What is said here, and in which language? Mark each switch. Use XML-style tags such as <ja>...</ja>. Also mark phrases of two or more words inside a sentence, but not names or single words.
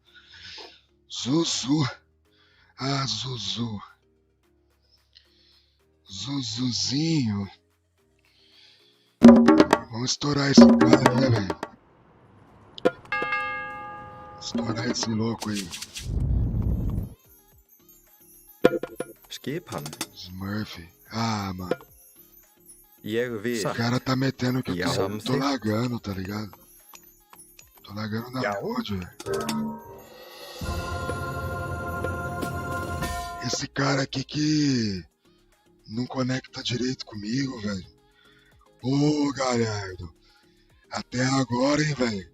<pt>Zuzu. Ah, Zuzu. Zuzuzinho. Vamos estourar esse cara, né, velho? Estourar esse louco aí.</pt> <is>Skipan.</is> <pt>Smurf. Ah, mano.</pt> <is>Ég vil.</is> <pt>O cara tá metendo que eu tô</pt> <is>Samþykkt.</is> <pt>lagando, tá ligado? Tô lagando na mod, velho. Esse cara aqui que não conecta direito comigo, velho. Ô, Galhardo. Até agora, hein, velho.</pt>